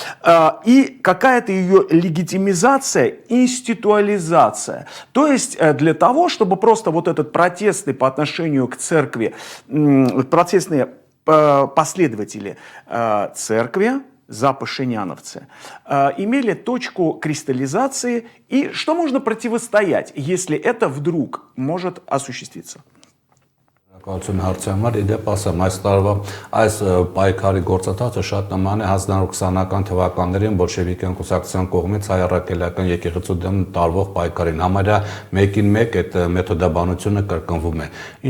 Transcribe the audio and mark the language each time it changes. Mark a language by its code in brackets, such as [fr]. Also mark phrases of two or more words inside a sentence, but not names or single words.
[ru] и какая-то ее легитимизация, институализация, то есть для того, чтобы просто вот этот протестный по отношению к церкви, протестные последователи церкви, запашиняновцы, имели точку кристаллизации, и что можно противостоять, если это вдруг может осуществиться? [hy] Կալություն հարցի համար իդեպ ասեմ, այս տարվա այս պայքարի գործընթացը շատ նման է 1920-ական թվականներին բոլշևիկյան կուսակցության կողմից հայ առաքելական եկեղեցու դեմ տարվող պայքարին։ Համարյա մեկին մեկ այդ մեթոդաբանությունը կրկնվում է։ Ինչ